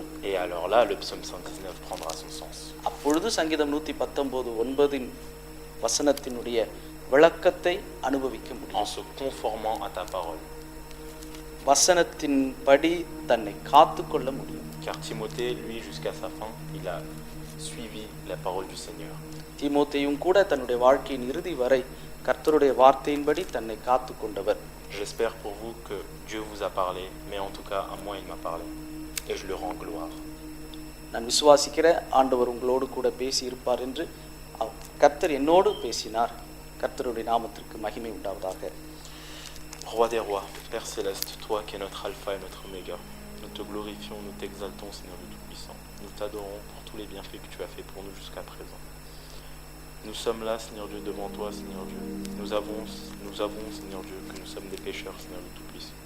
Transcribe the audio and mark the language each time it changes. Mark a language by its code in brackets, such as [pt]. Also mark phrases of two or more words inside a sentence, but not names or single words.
[fr] Et alors là, le psaume 119 prendra son sens. [ta] அப்பொழுது சங்கீதம் 119:9 வசனத்தினுடைய விளக்கத்தை அனுபவிக்க முடியும். [fr] En se conformant à ta parole. [ta] வசனத்தின்படி தன்னை காத்து கொள்ள முடியும். [fr] Car Timothée, lui, jusqu'à sa fin, il a suivi la parole du Seigneur. [ta] தீமோத்தேயும் கூட தன்னுடைய வாழ்க்கையின் இறுதி வரை கர்த்தருடைய வார்த்தையின்படி தன்னை காத்து கொண்டவர். [fr] J'espère pour vous que Dieu vous a parlé, mais en tout cas, à moi, il m'a parlé. Et je le rends gloire. [ta] நான் விசுவாசிக்கிற ஆண்டவர் உங்களோடு கூட பேசி இருப்பார் என்று கர்த்தர் என்னோடு பேசினார். கர்த்தருடைய நாமத்திற்கு மகிமை உண்டாவதாக. [fr] Roi des rois, Père céleste, toi qui es notre alpha et notre oméga, nous te glorifions, nous t'exaltons, Seigneur le Tout-Puissant. Nous t'adorons pour tous les bienfaits que tu as fait pour nous jusqu'à présent. Nous sommes là, Seigneur Dieu, devant toi, Seigneur Dieu. Nous avons, Seigneur Dieu, que nous sommes des pécheurs, Seigneur le Tout-Puissant.